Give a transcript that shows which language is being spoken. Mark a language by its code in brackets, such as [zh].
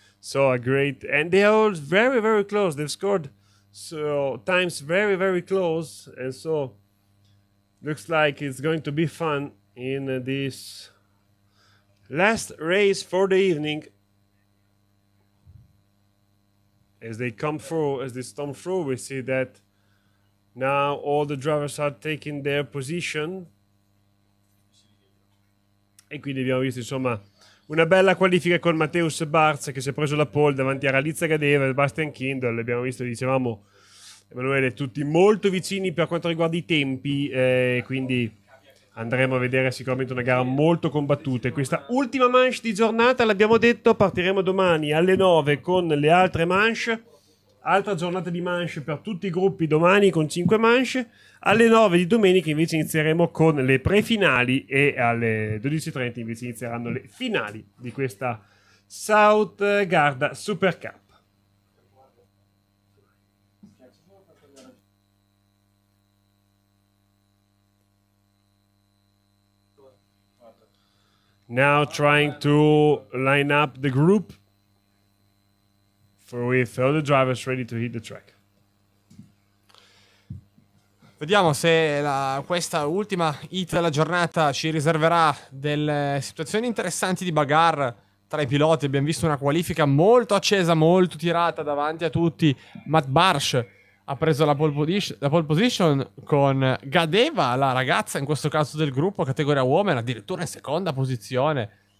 [en] So a great, and they are all very, very close. They've scored so times very, very close, and so looks like it's going to be fun in this last race for the evening. As they come through, as they storm through, we see that now all the drivers are taking their position. [it] E quindi abbiamo visto insomma una bella qualifica con Mateusz Bartz che si è preso la pole davanti a Raditza Gadeva e Bastian Kindle. Abbiamo visto, dicevamo, Emanuele, tutti molto vicini per quanto riguarda i tempi, quindi andremo a vedere sicuramente una gara molto combattuta. E questa ultima manche di giornata, l'abbiamo detto, partiremo domani alle 9 con le altre manche. Altra giornata di manche per tutti i gruppi domani con 5 manche. Alle 9 di domenica invece inizieremo con le prefinali e alle 12:30 invece inizieranno le finali di questa South Garda Supercup. [en] Now trying to line up the group with all the drivers ready to hit the track. [it] Vediamo se questa ultima hit della giornata ci riserverà delle situazioni interessanti di bagarre tra i piloti. Abbiamo visto una qualifica molto accesa, molto tirata davanti a tutti. Matt Barsh ha preso la pole position con Gadeva, la ragazza in questo caso del gruppo, categoria woman, addirittura in seconda posizione.